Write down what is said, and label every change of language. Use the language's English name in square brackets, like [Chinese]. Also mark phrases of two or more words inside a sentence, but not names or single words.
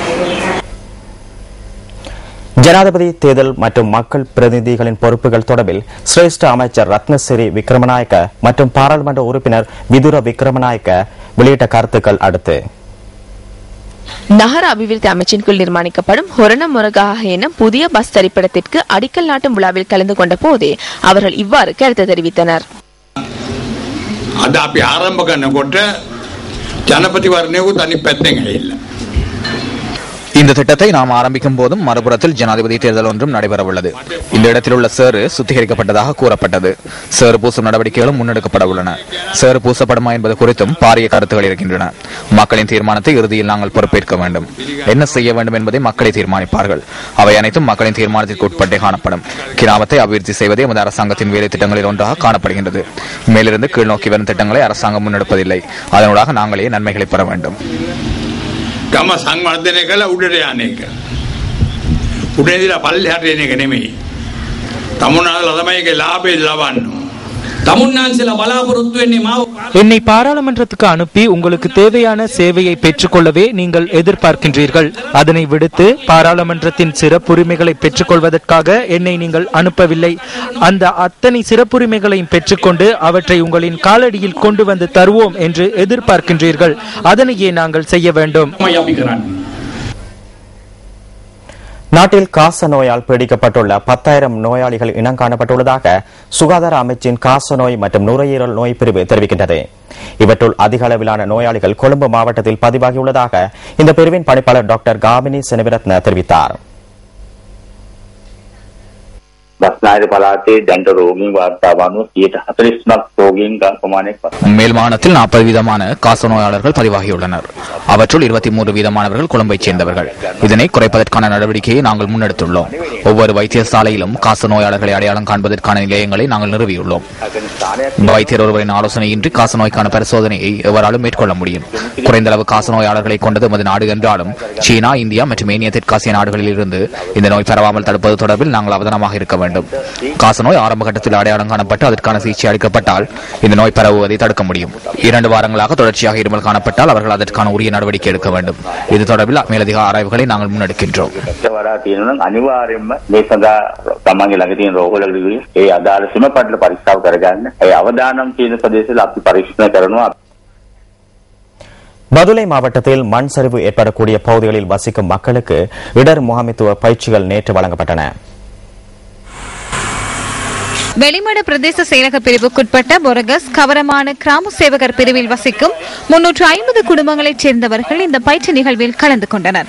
[Tamil] ஜனாதிபதி தேர்தல் மற்றும் மக்கள் பிரதிநிதிகளின் பொறுப்புகள் தொடர்பில் சிரேஷ்ட அமைச்சர் ரத்னசிறி விக்ரமநாயக்க மற்றும் பாராளுமன்ற உறுப்பினர் விதுர விக்ரமநாயக்க வெளியிட்ட கருத்துக்கள் அடுத்து நகர அபிவிருத்தி அமைச்சின் கீழ் நிர்மாணிக்கப்படும் ஹொரண முருகாக என புதிய பஸ் திரைப்படத்திற்கு அடிக்கல் நாட்டும் விழாவில் கலந்து கொண்ட போதே அவர்கள் இவ்வாறு கருத்து தெரிவித்தனர். [Sinhala] අද අපි ආරම්භ කරනකොට ජනපතිවරණයකුත් අනිත් පැත්තෙන් ඇවිල්ලා [Tamil] இந்த திட்டத்தை நாம் ஆரம்பிக்கும் போதும் மறுபுறத்தில் ஜனாதிபதி தேர்தல் ஒன்றும் நடைபெறவுள்ளது. இந்த இடத்தில் உள்ள சேறு சுத்திகரிக்கப்பட்டதாக கூறப்பட்டது. சேறு பூசும் நடவடிக்கைகளும் முன்னெடுக்கப்பட உள்ளன. சேறு பூசப்படுமா என்பது குறித்தும் பாரிய கருத்துகள் இருக்கின்றன. மக்களின் தீர்மானத்தை இறுதியில் நாங்கள் பொறுப்பேற்க வேண்டும். என்ன செய்ய வேண்டும் என்பதை மக்களை தீர்மானிப்பார்கள். அவை அனைத்தும் மக்களின் தீர்மானத்திற்கு உட்பட்டே காணப்படும். கிராமத்தை அபிவிருத்தி செய்வதே எமது அரசாங்கத்தின் வேலை திட்டங்களில் ஒன்றாக காணப்படுகின்றது. மேலிருந்து கீழ் நோக்கி வரும் திட்டங்களை அரசாங்கம் முன்னெடுப்பதில்லை. அதனூடாக நாங்களே நன்மைகளை பெற வேண்டும். [Sinhala] ගම සංවර්ධනය කළ උඩට යන එක. උඩින්දලා පල්ලෙහාට එන එක නෙමෙයි. තමුන්නාන්සලා තමයි ඒකේ ලාභය ලබන්නේ. තමුන්නාන්සලා බලාපොරොත්තු වෙන්නේ මාව [Tamil] என்னை பாராளுமன்றத்துக்கு அனுப்பி உங்களுக்கு தேவையான சேவையை பெற்றுக்கொள்ளவே நீங்கள் எதிர்பார்க்கின்றீர்கள். அதனை விடுத்து பாராளுமன்றத்தின் சிறப்புரிமைகளை பெற்றுக்கொள்வதற்காக என்னை நீங்கள் அனுப்பவில்லை. அந்த அத்தனை சிறப்புரிமைகளையும் பெற்றுக்கொண்டு அவற்றை உங்களின் காலடியில் கொண்டு வந்து தருவோம் என்று எதிர்பார்க்கின்றீர்கள். அதனையே நாங்கள் செய்ய வேண்டும். நாட்டில் காச நோயால் பீடிக்கப்பட்டுள்ள 10,000 நோயாளிகள் இனம் காணப்பட்டுள்ளதாக சுகாதார அமைச்சின் காச நோய் மற்றும் நுரையீரல் நோய் பிரிவு தெரிவிக்கின்றது. இவற்றுள் அதிக அளவிலான நோயாளிகள் கொழும்பு மாவட்டத்தில் பதிவாகியுள்ளதாக இந்த பிரிவின் பணிப்பாளர் டாக்டர் காமினி செனவிரத்ன தெரிவித்தார். [Sinhala] බස්නාහිර පළාතේ දැන්ට රෝගීන් වාර්තාව අනුව 149ක් රෝගීන් ප්‍රමාණයක් [Tamil] மேல் மாநிலத்தில் 40% காச நோயாளர்கள் பதிவாகியுள்ளனர். அவற்றுள் 23% கொழும்பைச் சேர்ந்தவர்கள். இதனை குறைப்பதற்கான நடவடிக்கையை நாங்கள் முன்னெடுத்துள்ளோம். ஒவ்வொரு வைத்தியசாலையிலும் காச நோயாளர்களை அடையாளம் காண்பதற்கான நிலையங்களை நாங்கள் நிறுவியுள்ளோம். வைத்தியர் ஒருவரின் ஆலோசனையின்றி காச நோய்க்கான பரிசோதனையை எவராலும் மேற்கொள்ள முடியும். குறைந்த அளவு காச நோயாளர்களை கொண்டது எமது நாடு என்றாலும் சீனா, இந்தியா மற்றும் ஏனைய தெற்காசிய நாடுகளில் இருந்து இந்த நோய் பரவாமல் தடுப்பது தொடர்பில் நாங்கள் அவதானமாக இருக்க வேண்டும். காசநோய் ஆரம்ப கட்டத்தில் அடையாளம் காணப்பட்டு அதற்கான சிகிச்சை அளிக்கப்பட்டால் இந்த நோய் பரவுவதை தடுக்க முடியும். 2 வாரங்களாக தொடர்ச்சியாக இருமல் காணப்பட்டால் அவர்கள் அதற்கான உரிய நடவடிக்கை எடுக்க வேண்டும். இது தொடர்பில் மேலதிக ஆராய்வுகளை நாங்கள் முன்னெடுக்கின்றோம். [Sinhala] අනිවාර්යයෙන්ම මේ සඳහා තමන්ගේ ළඟ තියෙන රෝගවලදී ඒ අදාළ සීම පටල පරීක්ෂාව කරගන්න. ඒ අවදානම් තියෙන ප්‍රදේශවල අපි පරීක්ෂණ කරනවා. [Tamil] பதுளை மாவட்டத்தில் மண் சரிவு ஏற்படக்கூடிய பகுதிகளில் வசிக்கும் மக்களுக்கு இடர் முகாமைத்துவ பயிற்சிகள் நேற்று வழங்கப்பட்டன. வெளிமட பிரதேச செயலக பிரிவுக்குட்பட்ட பொரகஸ் கவரமான கிராம சேவகர் பிரிவில் வசிக்கும் 350 குடும்பங்களைச் சேர்ந்தவர்கள் இந்த பயிற்சி நிகழ்வில் கலந்து கொண்டனர்.